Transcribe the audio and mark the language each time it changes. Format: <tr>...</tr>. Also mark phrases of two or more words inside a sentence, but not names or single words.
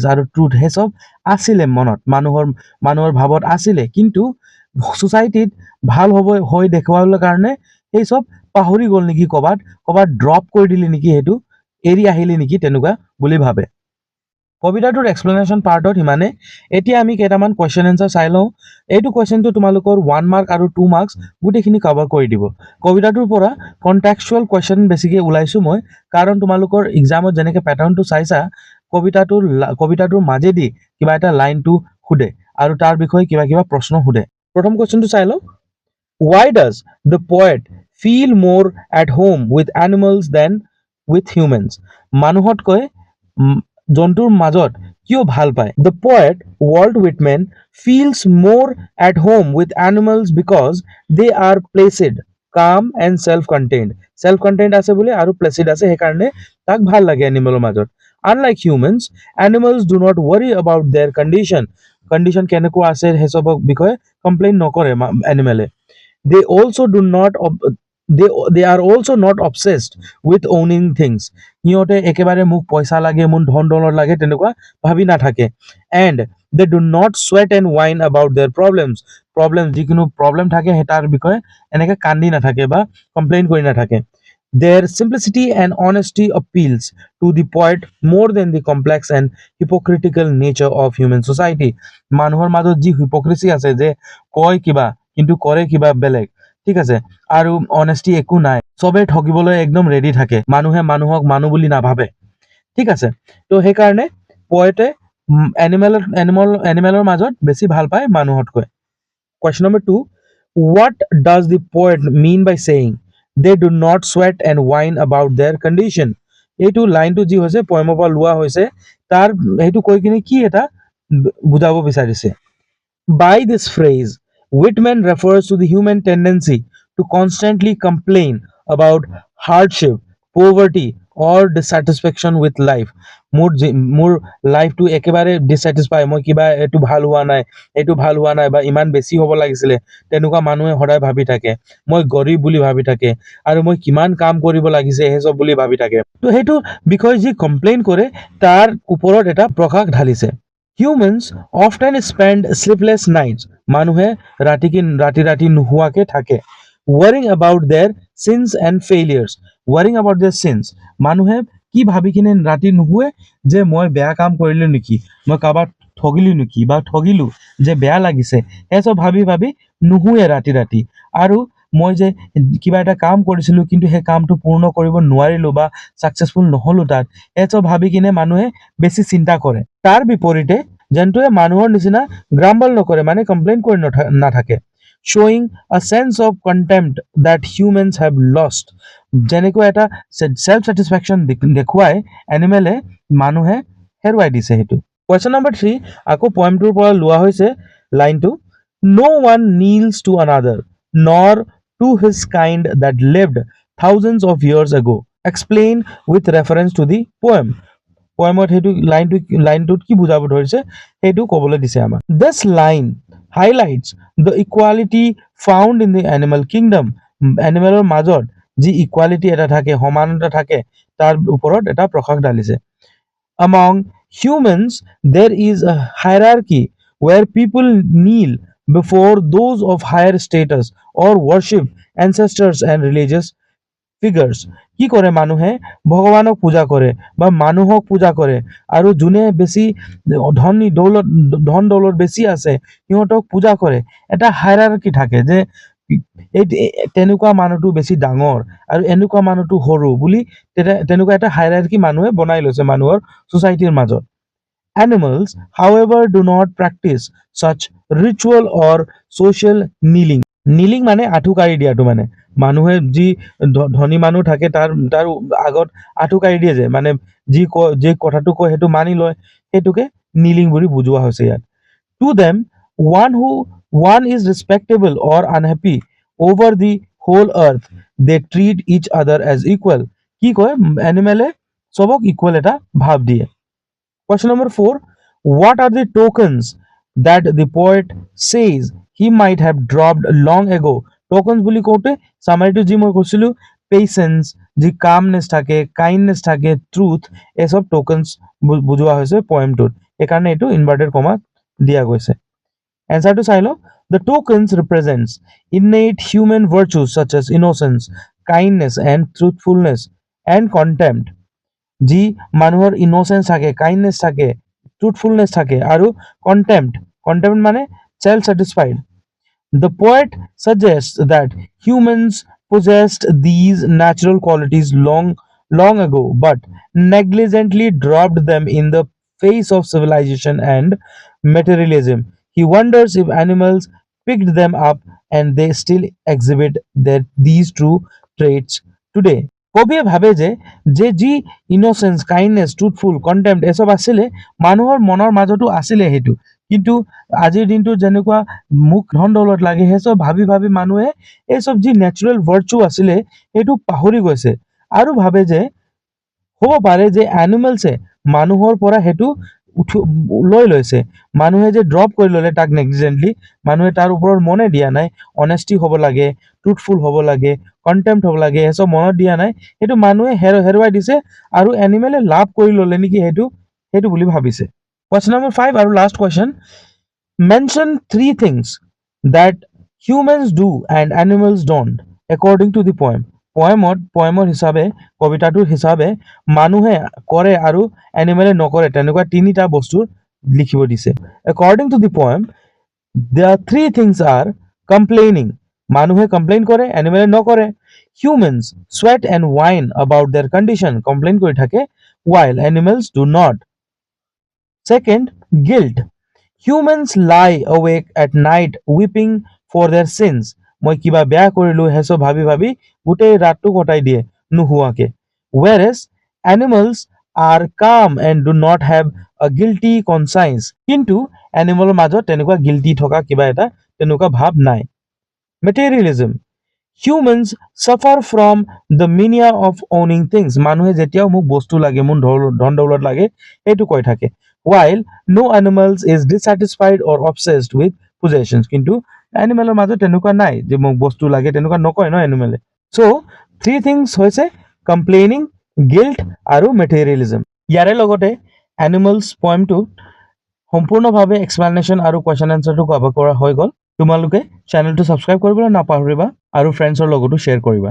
<as>আৰু ট্ৰুথ সেইসব আছিলে মনত মানুহৰ ভাৱত আছিলে কিন্তু সোসাইটিত ভাল হৈ দেখুৱাবলৈ কাৰণে সেইসব পাহৰি গ'ল নেকি ক'বাত ড্ৰপ কৰি দিলে নেকি সেইটো এৰি আহিলে নেকি তেনেকুৱা বুলি ভাবে কবিতাটোৰ</as> <en>explanation part</en> <as>সিমানে এতিয়া আমি কেইটামান</as> <en>question answer</en> <as>চাই লওঁ এইটো কুৱেশ্যনটো তোমালোকৰ 1 মাৰ্ক আৰু 2 মাৰ্কছ গোটেইখিনি কভাৰ কৰি দিব কবিতাটোৰ পৰা</as> <en>contextual question</en> <as>বেছিকৈ ওলাইছোঁ মই কাৰণ তোমালোকৰ এক্সামত যেনেকৈ পেটাৰ্ণটো চাইছা কবিতাটোৰ মাজেদি কিবা এটা লাইনটো সোধে আৰু তাৰ বিষয়ে কিবা প্ৰশ্ন সোধে প্ৰথম কুৱেশ্যনটো চাই লওঁ</as> <en>why does the poet feel more at home with animals than with humans</en> <as>মানুহতকৈ জন্তুৰ মাজত কিয় ভাল পায়</as> <en>the poet Walt Whitman feels more at home with animals because they are placid calm and self-contained</en> <as>আছে বুলি আৰু placid আছে সেইকাৰণে তাক ভাল লাগে এনিমেলৰ মাজত</as> <en>unlike humans animals do not worry about their condition</en> <as>কেনেকুৱা আছে সেইসবৰ বিষয়ে কমপ্লেইন নকৰে এনিমেলে</as> <en>they also do not they are also not obsessed with owning things</en> <as>সিহঁতে একেবাৰে মোক পইচা লাগে মোৰ ধন দৌলত লাগে তেনেকুৱা ভাবি নাথাকে</as> <en>and they do not sweat and whine about their problems</en> <as>যিকোনো প্ৰবলেম থাকে তাৰ বিষয়ে এনেকৈ কান্দি নাথাকে বা কমপ্লেইন কৰি নাথাকে</as> <en>their simplicity and honesty appeals to the poet more than the complex and hypocritical nature of human society</en> <as>মানুহৰ মাজত যি hypocrisy আছে যে কয় কিবা কিন্তু কৰে কিবা বেলেগ ঠিক আছে আৰু অনেষ্টি একো নাই সবে ঠগিবলৈ একদম ৰেডি থাকে মানুহে মানুহক মানুহ বুলি নাভাবে ঠিক আছে তো সেইকাৰণে পয়েটে এনিমেলৰ মাজত বেছি ভাল পায় মানুহতকৈ</as> <en>question number 2 what does the poet mean by saying they do not sweat and whine about their condition</en> <as>এইটো লাইনটো যি হৈছে পয়েমৰ পৰা লোৱা হৈছে তাৰ সেইটো কৈ কিনে কি এটা বুজাব বিচাৰিছে</as> <en>by this phrase Whitman refers to the human tendency to constantly complain about hardship, poverty, or dissatisfaction with life.</en> <as>মোৰ লাইফটো একেবাৰে ডিসস্যাটিসফাই, মই কিবা এইটো ভাল হোৱা নাই বা ইমান বেছি হ'ব লাগিছিলে, তেনেকুৱা মানুহে সদায় ভাবি থাকে। মই গৰীব বুলি ভাবি থাকে আৰু মই কিমান কাম কৰিব লাগিছে সেই সব বুলি ভাবি থাকে। তো সেইটো বিষয় যি কমপ্লেইন কৰে তাৰ ওপৰত এটা প্ৰকাশ ঢালিছে।</as> <en>Humans often spend sleepless nights.</en> <as>মানুহে ৰাতি নোহোৱাকে থাকে।</as> <en>Worrying about their sins and failures. Worrying about their sins.</en> <as>মানুহে কি ভাবি কিনে ৰাতি নুশুৱে যে মই বেয়া কাম কৰিলো নেকি, মই কাৰোবাক ঠগিলো নেকি বা ঠগিলো যে বেয়া লাগিছে, এসব ভাবি ভাবি নুশুৱে ৰাতি। আৰু মই যে কিবা এটা কাম কৰিছিলো কিন্তু সেই কামটো পূৰ্ণ কৰিব নোৱাৰিলো বা সাকসেসফুল নহলো তাত, এসব ভাবি কিনে মানুহে বেছি চিন্তা কৰে। তাৰ বিপৰীতে জন্তুৱে মানুহৰ নিচিনা গ্ৰাম্বল নকৰে, মানে কমপ্লেইন কৰি নাথাকে।</as> <en>Showing a sense of contempt that humans have lost.</en> <as>যেনেকৈ এটা</as> <en>self satisfaction</en> <as>দেখুৱাই এনিমেলে মানুহে হেৰুৱাই দিছে সেইটো।</as> <en>Question number 3</en> <as>আকৌ পয়েমটোৰ পৰা লোৱা হৈছে লাইনটো,</as> <en>no one kneels to another nor to his kind that lived thousands of years ago. Explain with reference to the poem.</en> <as>পয়েমত সেইটো লাইনটোত কি বুজাব ধৰিছে সেইটো ক'বলৈ দিছে আমাক।</as> <en>This line highlights the equality found in the animal kingdom.</en> <as>এনিমেলৰ মাজত যি ইকুৱালিটি এটা থাকে, সমানতা থাকে, তাৰ ওপৰত এটা প্ৰকাশ ঢালিছে।</as> <en>Among humans there is a hierarchy where people kneel before those of higher status or worship ancestors and religious figures.</en> <as>কি কৰে মানুহে ভগৱানক পূজা কৰে বা মানুহক পূজা কৰে, আৰু যোনে বেছি ধন দৌলত বেছি আছে সিহঁতক পূজা কৰে। এটা হায়াৰাৰ্কি থাকে যে তেনেকুৱা মানুহটো বেছি ডাঙৰ আৰু এনেকুৱা মানুহটো সৰু বুলি, তেনেকুৱা এটা হায়াৰাৰ্কি মানুহে বনাই লৈছে মানুহৰ সোসাইটিৰ মাজত।</as> <en>Animals, however, do not practice such ritual or social kneeling.</en> <as>Kneeling মানে আঁঠুকাৰি দিয়াটো, মানে মানুহে যি ধনী মানুহ থাকে তাৰ আগত আঁঠুকাৰি দিয়ে যে, মানে যি কথাটো কয় সেইটো মানি লয়, সেইটোকে kneeling বুলি বুজোৱা হৈছে ইয়াত।</as> <en>To them, one is respectable or unhappy over the whole earth. They treat each other as equal.</en> <as>কি কয় এনিমেলে সবক ইকুৱেল এটা ভাব দিয়ে।</as> <en>Question number 4. What are the tokens that the poet says he might have dropped long ago?</en> <as>Tokens বুলি কওঁতে সামাৰিটো যি মই কৈছিলো, পেচেন্স, যি কামনেছ থাকে, কাইণ্ডনেছ থাকে, ট্ৰুথ, এসব টোকেন্স বুজোৱা হৈছে পয়েমটোত, সেইকাৰণে এইটো</as> <en>inverted comma</en> <as>দিয়া গৈছে। এনসাৰটো চাই লওঁ।</as> <en>The tokens represents innate human virtues such as innocence, kindness and truthfulness and contempt.</en> <as>যি মানুহৰ ইনোসেন্স থাকে, কাইণ্ডনেছ থাকে, ট্ৰুথফুলনেছ থাকে আৰু কন্টেম্প্ট মানে</as> <en>self satisfied. The poet suggests that humans possessed these natural qualities long ago but negligently dropped them in the face of civilization and materialism. He wonders if animals picked them up and they still exhibit these true traits today.</en> <as>কবিয়ে ভাবে যে যি ইনোসেন্স, কাইণ্ডনেছ, ট্ৰুথফুল, কন্টেম্প্ট এসব আছিলে মানুহৰ মনৰ মাজতো আছিলে সেইটো, কিন্তু আজিৰ দিনটো যেনেকুৱা মুখ ধন দৌলত লাগে সেইসব ভাবি ভাবি মানুহে এইসব যি</as> <en>natural virtue</en> <as>আছিলে সেইটো পাহৰি গৈছে, আৰু ভাবে যে হ'ব পাৰে যে এনিমেলছে মানুহৰ পৰা সেইটো লৈ লৈছে, মানুহে যে ড্ৰপ কৰি ল'লে তাক নেগলিজেণ্টলি, মানুহে তাৰ ওপৰত মনে দিয়া নাই, অনেষ্টি হ'ব লাগে, ট্ৰুথফুল হ'ব লাগে, কন্টেম্প্ট হ'ব লাগে, এসব মনত দিয়া নাই, সেইটো মানুহে হেৰুৱাই দিছে আৰু এনিমেলে লাভ কৰি ল'লে নেকি সেইটো বুলি ভাবিছে।</as> <en>Question number 5 আৰু লাষ্ট question. Mention 3 things that humans do and animals don't according to the poem.</en> <as>পয়েমৰ হিচাপে, কবিতাটোৰ হিচাপে মানুহে কৰে আৰু এনিমেলে নকৰে তেনেকুৱা 3টা বস্তু লিখিব দিছে।</as> <en>According to the poem, there are 3 things are complaining.</en> <as>মানুহে কমপ্লেইন কৰে, এনিমেলে নকৰে।</as> <en>Humans sweat and whine about their condition.</en> <as>কমপ্লেইন কৰি থাকে,</as> <en>while animals do not. Second, guilt. Humans lie awake at night weeping for their sins.</en> <as>মই কিবা বেয়া কৰিলো হেসব ভাবি ভাবি গোটেই ৰাতটো কটাই দিয়ে নুহুৱাকে।</as> <en>Whereas animals are calm and do not have a guilty conscience.</en> <as>কিন্তু এনিমেলৰ মাজত তেনেকুৱা গিল্টি থকা কিবা এটা তেনেকুৱা ভাব নাই।</as> <en>Materialism. Humans suffer from the mania of owning things.</en> <as>মানুহে যেতিয়াও মোক বস্তু লাগে, মোৰ ধন দৌলত লাগে, এইটো কৈ থাকে.</as> <en>While no animals is dissatisfied or obsessed with possessions.</en> <as>কিন্তু এনিমেলৰ মাজত তেনেকুৱা নাই যে মোক বস্তু লাগে, তেনেকুৱা নকয় ন এনিমেলে.</as> <en>So, three things হৈছে complaining, guilt আৰু materialism.</en> <as>ইয়াৰে লগতে এনিমেলছ পইমটো সম্পূৰ্ণভাৱে এক্সপ্লেনেশ্যন আৰু</as> <en>question answer</en> <as>কভাৰ কৰা হৈ গ'ল. তোমালোকে</as> <en>channel subscribe</en> <as>কৰিবলৈ নাপাহৰিবা আৰু ফ্ৰেণ্ডছৰ লগতো শ্বেয়াৰ কৰিবা.</as>